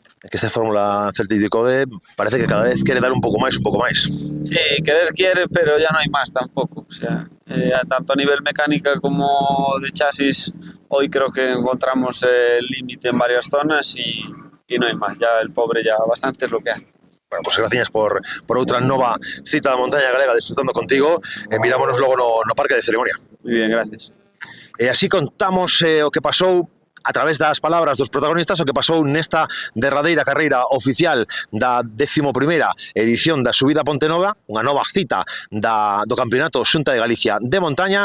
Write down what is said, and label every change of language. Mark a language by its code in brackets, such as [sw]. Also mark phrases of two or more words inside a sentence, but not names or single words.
[es] Es que esta Fórmula Celtic Code parece que cada vez quiere dar un poco más. Sí, querer quiere, pero ya no hay más tampoco. O sea, tanto a nivel mecánica como de chasis, hoy creo que encontramos el límite en varias zonas y no hay más. Ya el pobre ya bastante es lo que hace. [gl] Bueno, pues gracias por outra nova cita da montaña galega disfrutando contigo. Mirámonos logo no parque de ceremonia. [es] Muy bien, gracias. [gl] E así contamos o que pasou a través das palabras dos protagonistas o que pasou nesta derradeira carreira oficial da 11ª edición da subida a Pontenova, unha nova cita do Campeonato Xunta de Galicia de montaña.